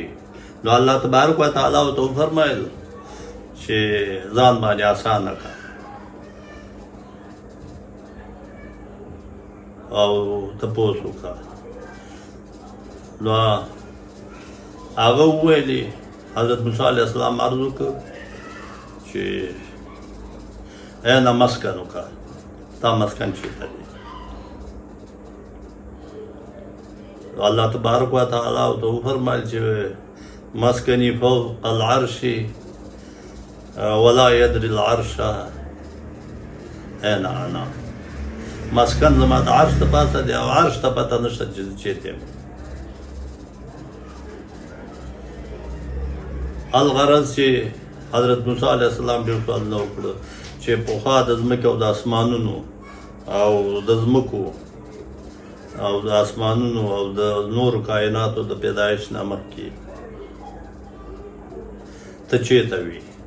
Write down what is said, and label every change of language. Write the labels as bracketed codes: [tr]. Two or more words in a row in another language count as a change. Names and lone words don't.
[ps] نو [ar] الله تبارک وتعالی [ps] ورته وفرمیل چې ځان باندې اسانه کړه او تپوس وکړه. نو هغه وویلې حضرت موسی [ar] علیه السلام [ps] عرض وکړ چې [ar] اینا مسکنک [ps] تا مسکن چیرته دی؟ [ar] الله تبارک وتعالی [ps] ورته وفرمیل چې [ar] مسکنی فوق العرش ولا یدری العرش اینا انا. [ps] مسکن زما د عرش ته پاسه دی او عرش ته پته نشته چې چیرته یم. الغرض چې حضرت موسی [ar] علیه السلام [ps] ډېر سوالونه وکړه چې پخوا د ځمکې او د اسمانونو او د ځمکو او د اسمانونو او د نورو کائناتو د پیدایش نه مخکې ته چېرته وي؟